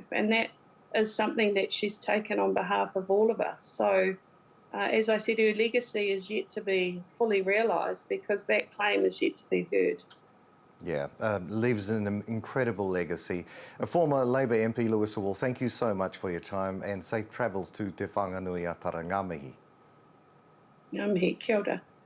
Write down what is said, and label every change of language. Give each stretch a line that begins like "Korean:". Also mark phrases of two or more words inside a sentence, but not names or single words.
English: And that is something that she's taken on behalf of all of us. So, as I said, her legacy is yet to be fully realised because that claim is yet to be heard. Yeah, leaves an incredible legacy. A former Labour MP, Louisa Wall, thank you so much for your time and safe travels to Te Whanganui a Tara.
Māori: Ngā mihi. Ngā mihi, kia ora.